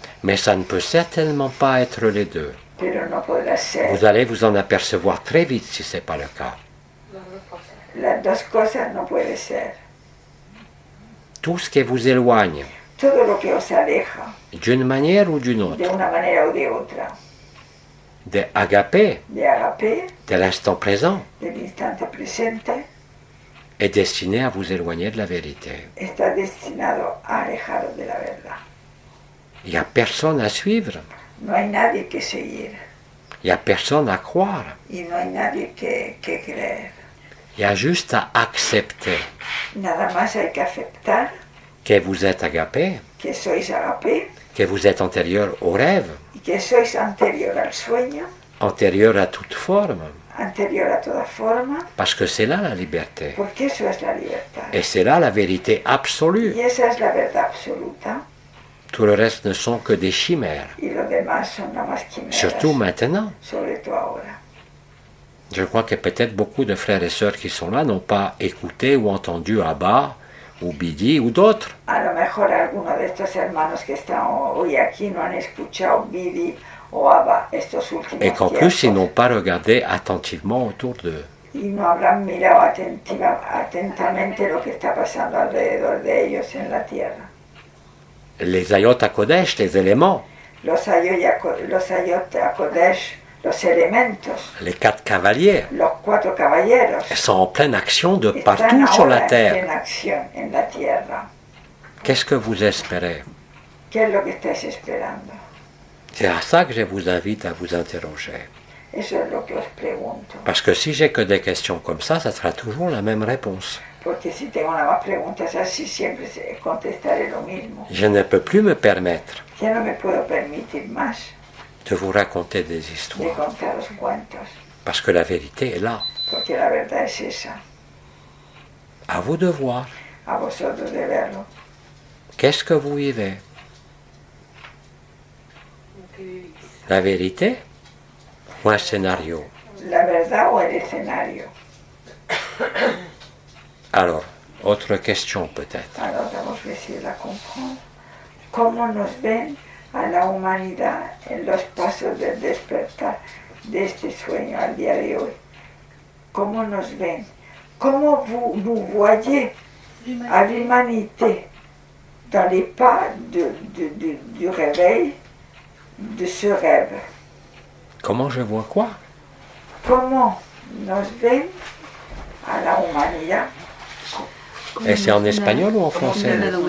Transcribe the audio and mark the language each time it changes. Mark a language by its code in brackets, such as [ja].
[fr] mais ça ne peut certainement pas être les deux. [es] pero no podrá ser. [fr] Vous allez vous en apercevoir très vite si ce n'est pas le cas. [es] Las dos cosas no puede ser. [fr] Tout ce qui vous éloigne, [es] Todo lo que os aleja [fr] d'une manière ou d'une autre, [es] de una manera o de otra, [fr] de Agapé, [es] de Agape, [fr] de l'instant présent, [es] del instante presente, [fr] est destiné à vous éloigner de la vérité. [es] está destinado a alejaros de la verdad. [fr] Il n'y a personne à suivre, [es] No hay nadie que seguir [fr] il n'y a personne à croire. [es] y no hay nadie que creer. [fr] Il y a juste à accepter [es] Nada más hay que aceptar [fr] que vous êtes Agapé, [es] que sois Agape [fr] que vous êtes antérieur au rêve, [es] y que sois anterior al sueño, [fr] antérieur à toute forme, [es] anterior a toda forma, [fr] parce que c'est là la liberté. [es] porque eso es la libertad. [fr] Et c'est là la vérité absolue. [es] Y esa es la verdad absoluta [fr] Tout le reste ne sont que des chimères, [es] y lo demás son nada más quimeras, [fr] surtout maintenant. [es] sobre todo ahora. [fr] Je crois que peut-être beaucoup de frères et sœurs qui sont là n'ont pas écouté ou entendu Abba ou Bidi ou d'autres. [es] A lo mejor algunos de estos hermanos que están hoy aquí no han escuchado Bidi o Abba estos últimos [fr] Et qu'en [es] tiempos. [fr] plus, ils n'ont pas regardé attentivement autour d'eux. [es] Y no habrán mirado atentamente lo que está pasando alrededor de ellos en la tierra. [fr] Les Ayot HaKodesh, les éléments, [es] Los Ayot HaKodesh, los elementos, [fr] les 4 cavaliers, [es] los 4 caballeros, [fr] sont en pleine action de [es] están [fr] partout sur la [es] ahora en [fr] terre. [es] acción en la tierra. [fr] Qu'est-ce que vous espérez? [es] ¿Qué es lo que estáis esperando? [fr] C'est à ça que je vous invite à vous interroger. [es] Eso es lo que os pregunto. [fr] Parce que si j'ai que des questions comme ça sera toujours la même réponse. [es] Porque si tengo nada más preguntas así, siempre contestaré lo mismo. [fr] Je ne peux plus me permettre [es] Ya no me puedo permitir más [fr] de vous raconter des [es] de [fr] histoires, [es] contaros cuentos, [fr] parce que la vérité est là. [es] porque la verdad es esa. [fr] À vous de voir. [es] A vosotros de verlo. [fr] Qu'est-ce que vous vivez? La vérité ou un scénario? [es] La verdad o el escenario. [fr] Alors, autre question peut-être. [es] Alors vamos a ver si la comprendre. ¿Cómo nos ven a la humanidad en los pasos del despertar de este sueño al día de hoy? ¿Cómo nos ven? [fr] ¿Cómo vous nous voyez à l'humanité dans les pas du réveil de ce rêve? Comment je vois quoi? [es] ¿Cómo nos ven a la humanidad? [fr] Et c'est en espagnol ou en français?